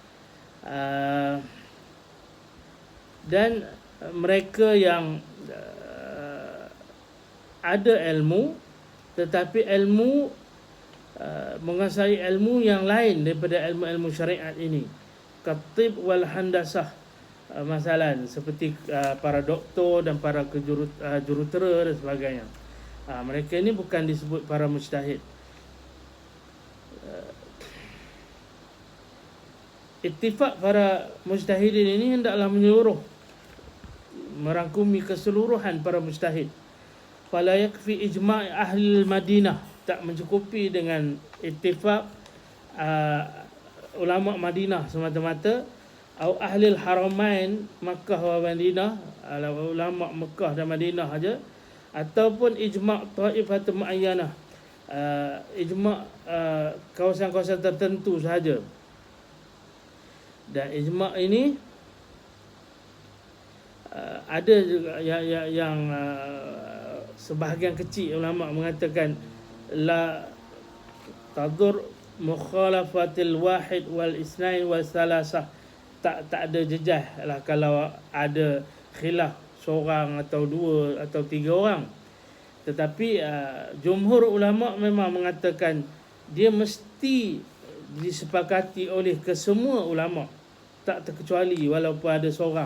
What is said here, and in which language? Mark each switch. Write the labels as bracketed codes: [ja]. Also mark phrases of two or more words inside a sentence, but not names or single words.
[ms] Dan mereka yang ada ilmu, tetapi ilmu menguasai ilmu yang lain daripada ilmu-ilmu syariat ini, [ar] الطب والهندسة, [ms] masalah seperti para doktor dan para jurutera dan sebagainya. Mereka ini bukan disebut para mujtahid. Ittifaq para mujtahidin ini hendaklah menyeluruh, merangkumi keseluruhan para mujtahid. [ar] فلا يكفي إجماع أهل المدينة, [ms] tak mencukupi dengan ittifaq ulama Madinah semata-mata, atau ahli haramain [ar] مكة والمدينة, [ms] ulama Makkah dan Madinah saja, ataupun [ar] إجماع طائفة معينة, [ms] ijma' kawasan-kawasan tertentu sahaja. Dan ijma' ini ada juga yang sebahagian kecil ulama mengatakan [ar] لا تضر مخالفة الواحد والاثنين والثلاثة, [ms] tak ada jejah lah kalau ada khilaf seorang atau dua atau tiga orang. Tetapi jumhur ulama memang mengatakan dia mesti disepakati oleh kesemua ulama, tak terkecuali walaupun ada seorang.